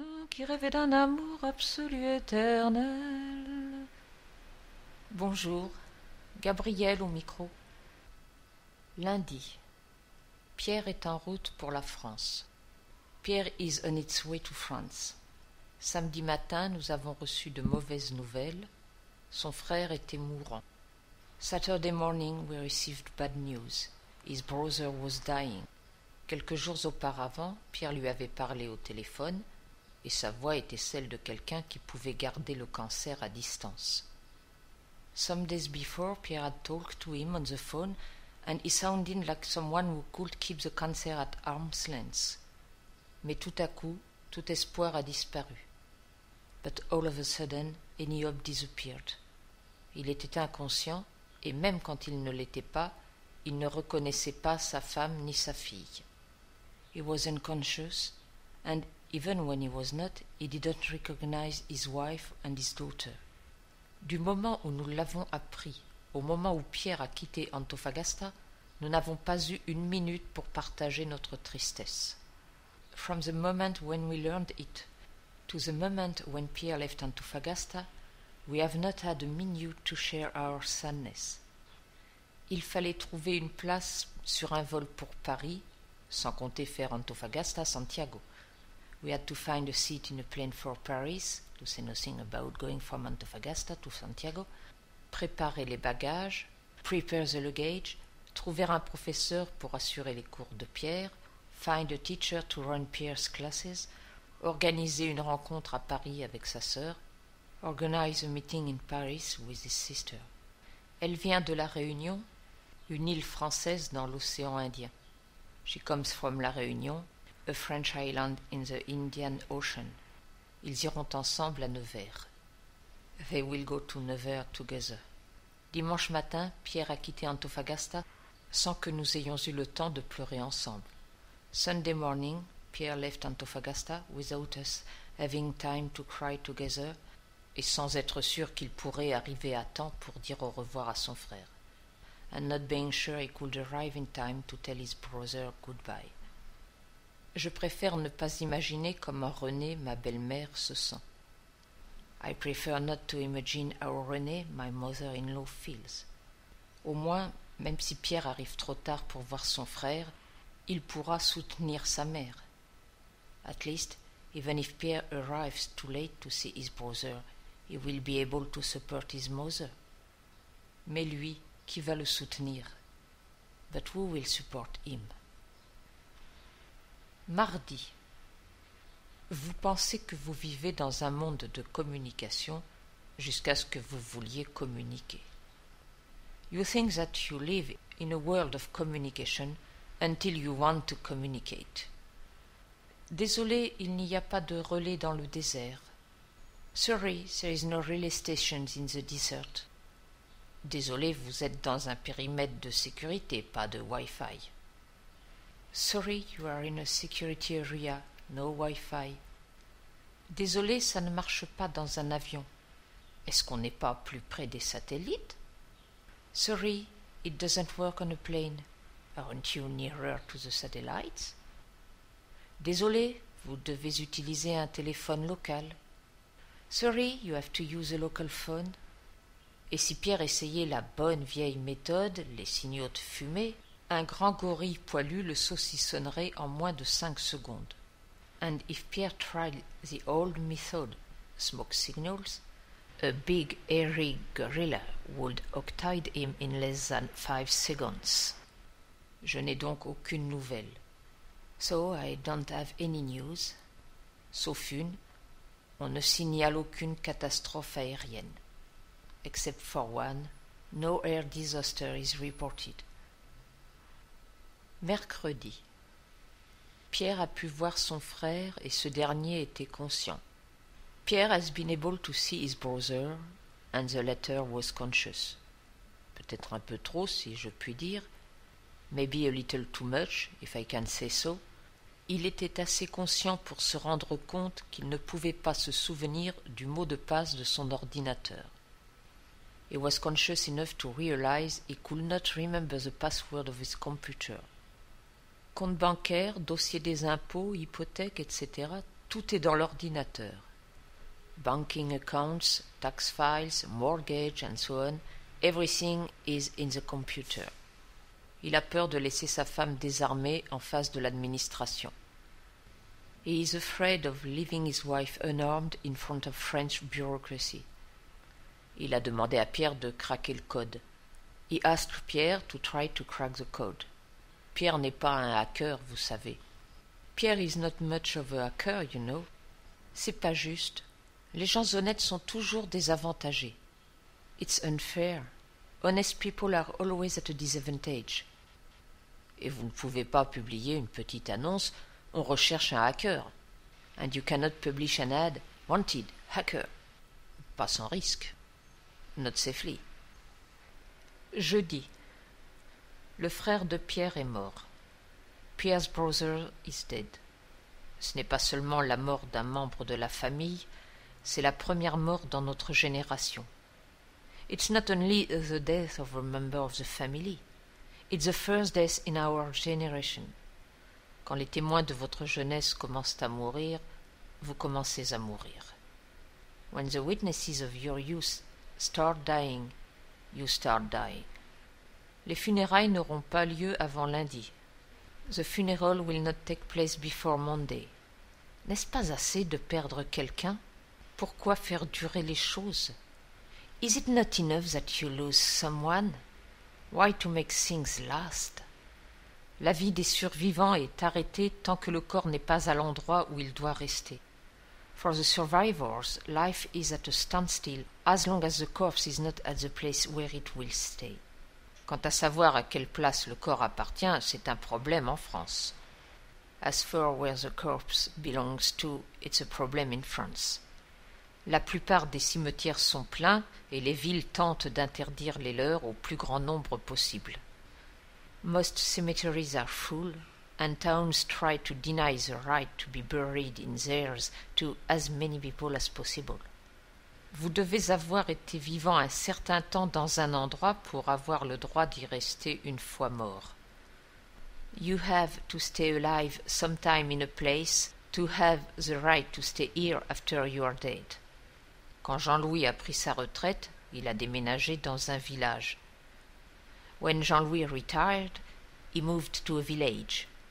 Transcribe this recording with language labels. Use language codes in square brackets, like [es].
[fr] qui rêvait d'un amour absolu éternel. Bonjour, Gabriel au micro. Lundi. Pierre est en route pour la France. [en] Pierre is on its way to France. [fr] Samedi matin, nous avons reçu de mauvaises nouvelles. Son frère était mourant. [en] Saturday morning, we received bad news. His brother was dying. [fr] Quelques jours auparavant, Pierre lui avait parlé au téléphone et sa voix était celle de quelqu'un qui pouvait garder le cancer à distance. [en] Some days before, Pierre had talked to him on the phone and he sounded like someone who could keep the cancer at arm's length. [fr] Mais tout à coup, tout espoir a disparu. [en] But all of a sudden, any hope disappeared. [fr] Il était inconscient et même quand il ne l'était pas, il ne reconnaissait pas sa femme ni sa fille. [en] He was unconscious, and even when he was not, he didn't recognize his wife and his daughter. [fr] Du moment où nous l'avons appris, au moment où Pierre a quitté Antofagasta, nous n'avons pas eu une minute pour partager notre tristesse. [en] From the moment when we learned it to the moment when Pierre left Antofagasta, we have not had a minute to share our sadness. [fr] Il fallait trouver une place sur un vol pour Paris, sans compter faire Antofagasta-Santiago. [en] We had to find a seat in a plane for Paris, to say nothing about going from Antofagasta to Santiago, [fr] préparer les bagages, [en] prepare the luggage, [fr] trouver un professeur pour assurer les cours de Pierre, [en] find a teacher to run Pierre's classes, [fr] organiser une rencontre à Paris avec sa sœur, [en] organize a meeting in Paris with his sister. [fr] Elle vient de la Réunion, une île française dans l'océan Indien. [en] She comes from La Réunion, a French island in the Indian Ocean. [fr] Ils iront ensemble à Nevers. [en] They will go to Nevers together. [fr] Dimanche matin, Pierre a quitté Antofagasta sans que nous ayons eu le temps de pleurer ensemble. [en] Sunday morning, Pierre left Antofagasta without us having time to cry together [fr] et sans être sûr qu'il pourrait arriver à temps pour dire au revoir à son frère. [en] And not being sure he could arrive in time to tell his brother goodbye. [fr] Je préfère ne pas imaginer comment Renée, ma belle-mère, se sent. [en] I prefer not to imagine how Renée, my mother-in-law, feels. [fr] Au moins, même si Pierre arrive trop tard pour voir son frère, il pourra soutenir sa mère. [en] At least, even if Pierre arrives too late to see his brother, he will be able to support his mother. [fr] Mais lui, qui va le soutenir? [en] But who will support him? [fr] Mardi. Vous pensez que vous vivez dans un monde de communication jusqu'à ce que vous vouliez communiquer. [en] You think that you live in a world of communication until you want to communicate. [fr] Désolé, il n'y a pas de relais dans le désert. [en] Sorry, there is no relay stations in the desert. [fr] Désolé, vous êtes dans un périmètre de sécurité, pas de Wi-Fi. [en] Sorry, you are in a security area, no Wi-Fi. [fr] Désolé, ça ne marche pas dans un avion. Est-ce qu'on n'est pas plus près des satellites? [en] Sorry, it doesn't work on a plane. Aren't you nearer to the satellites? [fr] Désolé, vous devez utiliser un téléphone local. [en] Sorry, you have to use a local phone. [fr] Et si Pierre essayait la bonne vieille méthode, les signaux de fumée, un grand gorille poilu le saucissonnerait en moins de 5 secondes. [en] And if Pierre tried the old method, smoke signals, a big hairy gorilla would octide him in less than 5 seconds. [fr] Je n'ai donc aucune nouvelle. [en] So I don't have any news. [fr] Sauf une, on ne signale aucune catastrophe aérienne. [en] Except for one, no air disaster is reported. [fr] Mercredi. Pierre a pu voir son frère et ce dernier était conscient. [en] Pierre has been able to see his brother and the latter was conscious. [fr] Peut-être un peu trop si je puis dire, [en] maybe a little too much if I can say so. [fr] Il était assez conscient pour se rendre compte qu'il ne pouvait pas se souvenir du mot de passe de son ordinateur. [en] He was conscious enough to realize he could not remember the password of his computer. [fr] Compte bancaire, dossier des impôts, hypothèque, etc., Tout est dans l'ordinateur. [en] Banking accounts, tax files, mortgage and so on, everything is in the computer. [fr] Il a peur de laisser sa femme désarmée en face de l'administration. [en] He is afraid of leaving his wife unarmed in front of French bureaucracy. [fr] Il a demandé à Pierre de craquer le code. [en] He asked Pierre to try to crack the code. [fr] Pierre n'est pas un hacker, vous savez. [en] Pierre is not much of a hacker, you know. [fr] C'est pas juste. Les gens honnêtes sont toujours désavantagés. [en] It's unfair. Honest people are always at a disadvantage. [fr] Et vous ne pouvez pas publier une petite annonce « On recherche un hacker ». [en] And you cannot publish an ad « Wanted, hacker ». [fr] Pas sans risque. [en] Not safely. [fr] Jeudi. Le frère de Pierre est mort. [en] Pierre's brother is dead. [fr] Ce n'est pas seulement la mort d'un membre de la famille, c'est la première mort dans notre génération. [en] It's not only the death of a member of the family, it's the first death in our generation. [fr] Quand les témoins de votre jeunesse commencent à mourir, vous commencez à mourir. [en] When the witnesses of your youth start dying, you start dying. [fr] Les funérailles n'auront pas lieu avant lundi. [en] The funeral will not take place before Monday. [fr] N'est-ce pas assez de perdre quelqu'un? Pourquoi faire durer les choses? [en] Is it not enough that you lose someone? Why to make things last? [fr] La vie des survivants est arrêtée tant que le corps n'est pas à l'endroit où il doit rester. [en] For the survivors, life is at a standstill as long as the corpse is not at the place where it will stay. [fr] Quant à savoir à quelle place le corps appartient, c'est un problème en France. [en] As for where the corpse belongs to, it's a problem in France. [fr] La plupart des cimetières sont pleins et les villes tentent d'interdire les leurs au plus grand nombre possible. [en] Most cemeteries are full, and towns try to deny the right to be buried in theirs to as many people as possible. [fr] Vous devez avoir été vivant un certain temps dans un endroit pour avoir le droit d'y rester une fois mort. [en] You have to stay alive sometime in a place to have the right to stay here after you are dead. [fr] Quand Jean-Louis a pris sa retraite, il a déménagé dans un village. [en] When Jean-Louis retired, he moved to a village.